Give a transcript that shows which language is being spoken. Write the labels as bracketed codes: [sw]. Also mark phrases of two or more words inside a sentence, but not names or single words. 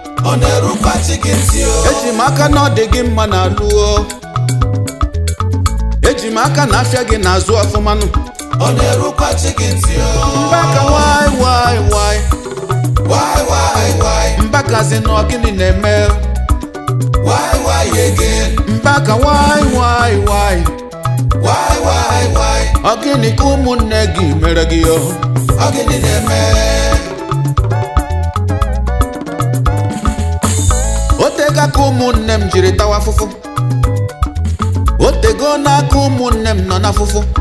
[ig] Ọ na-erukwa chi gị ntị o. Eji m aka na ọ dị gị mma n'alụ o. Eji m aka na afịa gị na-azụ ọfụmanụ. Ọ na-erukwa chi gị ntị o. Mbaka [en] why, why, why? Why, why, why? [ig] Mbaka sị na ọ gịnị na-eme? [en] Why, why again? Mbaka why, why, why? Why, why, why? [ig] Ọ gịnị ka ụmụnne gị mere gị o? Ọ gịnị na-eme? O tego aka ụmụnne m jiri tawa afụfụ. O tego n'aka ụmụnne m nọ n'afụfụ.